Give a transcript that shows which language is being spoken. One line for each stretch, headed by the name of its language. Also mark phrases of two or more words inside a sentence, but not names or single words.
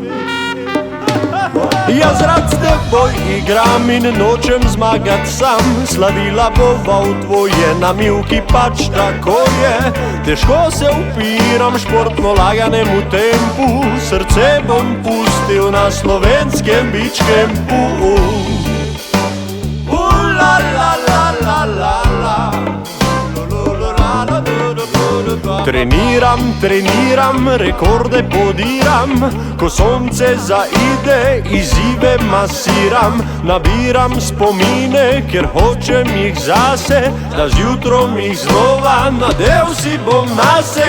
Slovenian: Jaz rad s teboj igram in nočem zmagat sam. Slavila bova v tvoje namivki, pač tako je. Težko se upiram športno laganemu tempu, srce bom pustil na slovenskem
English: beach campu. La la la la la la.
Slovenian: Treniram, rekorde podiram, ko sonce zaide, izzive masiram. Nabiram spomine, ker hočem jih zase, da zjutrom jih znova nadev si bom nase.